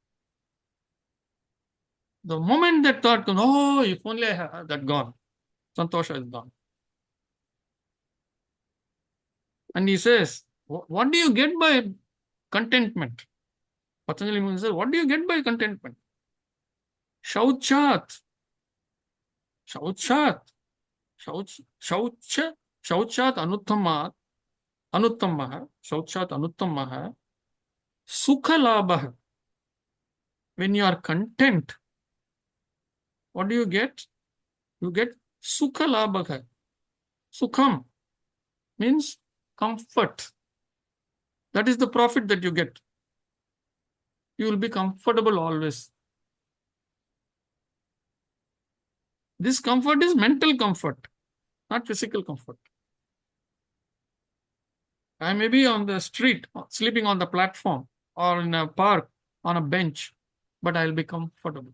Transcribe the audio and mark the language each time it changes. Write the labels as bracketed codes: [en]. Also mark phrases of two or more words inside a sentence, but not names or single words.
[en] The moment that thought comes, oh, if only I had that, gone. Santosha is gone. And he says, what do you get by contentment? Patanjali Muni says, what do you get by contentment? [sa] Shauchat. Shauchat. Shaucha. Shauchat anuttama. Anuttamaha. Shauchat anuttamaha. Sukha labha. [en] When you are content, what do you get? You get [sa] sukha labha. [en] Sukham means comfort. That is the profit that you get. You will be comfortable always. This comfort is mental comfort, not physical comfort. I may be on the street, sleeping on the platform, or in a park, on a bench, but I'll be comfortable.